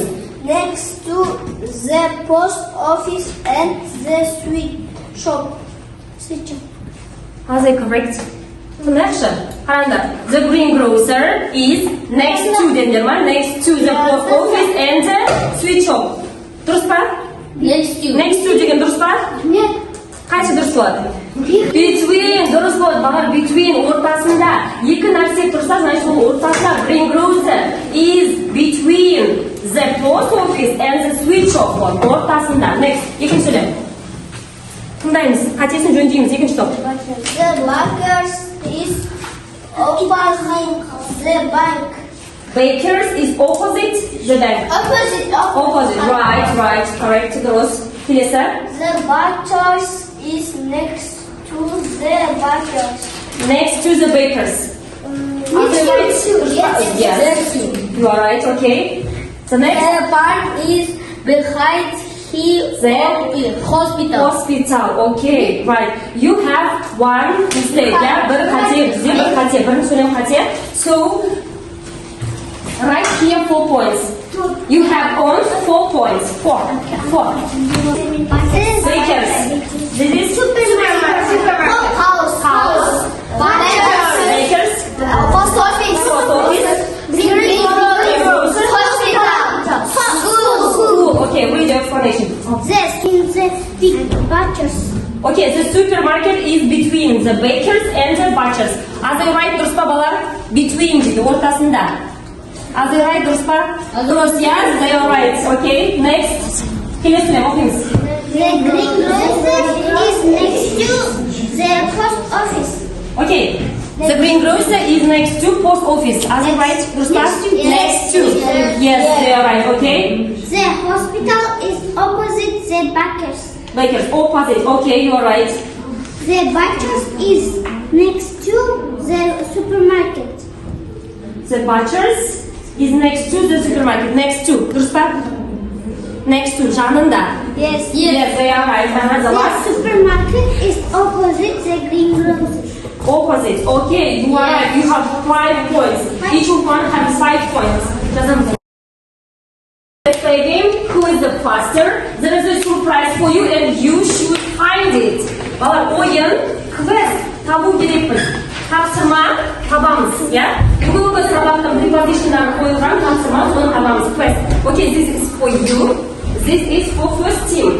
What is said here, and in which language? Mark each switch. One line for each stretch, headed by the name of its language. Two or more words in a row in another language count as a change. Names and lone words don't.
English: Next to the post office and the sweet shop. Are they correct? Connection. The greengrocer is next to the post office and the sweet shop.
Kazakh: Дұрыс па?
English: Next to
Kazakh: деген дұрыс па?
Russian: Нет.
Kazakh: Қайсы дұрыс болады? Between дұрыс болады. Бағар between ортасында. Екі нәрсе тұрса, значит ол ортасында.
English: Greengrocer is between the post office and the sweet shop.
Kazakh: Ортасында. Next. Екіншілі. Тыңдаймыз. Қатесін жөндейміз. Екінші топ.
English: The bakers is opposite the bank. Bakers is opposite the bank. Opposite. Right. Correct. Girls. Келесі. The bakers is next to the bakers. Next to the bakers. Yes. You are right. Okay. The next. The park is behind Hospital. Hospital. Okay, right. You have one mistake. Yeah,
Kazakh: бір қате, бізде бір қате, бірінші сөйлем қате.
English: So, right here 4 points. You have on 4 points. 4. Bakers. This is supermarket. House. Bakers. Post office. Hospital. School. Okay, read the explanation. Okay, the supermarket is between the bakers and the butchers. As I write,
Kazakh: дұрыс па балар? Between дейді, ортасында.
English: As I write,
Kazakh: дұрыс па? Дұрыс,
English: yeah, they are right. Okay, next.
Kazakh: Келесіне, оқыңыз.
English: The green grocer is next to the post office. Okay, the green grocer is next to post office. As I write,
Kazakh: дұрыс па?
English: Next to. Yes, they are right. Okay. The hospital is opposite the baker's. Bakers, opposite. Okay, you are right. The butcher's is next to the supermarket. The butcher's is next to the supermarket. Next to.
Kazakh: Дұрыс па?
English: Next to. Жанында. Yes. Yes, they are right. The The last. supermarket is opposite the green grocer. Opposite. Okay, you are right. You have 5 points. Each one has 5 points. Doesn't. Let's play a game. Who is the faster? There is a surprise for you, and you should find it.
Kazakh: Балар, ойын, квест табу керекпіз. Тапсырма табамыз, yeah? Бүгінгі сабақтың preposition'дары қойылған тапсырма, соны табамыз.
English: Quest. Okay, this is for you. This is for first team.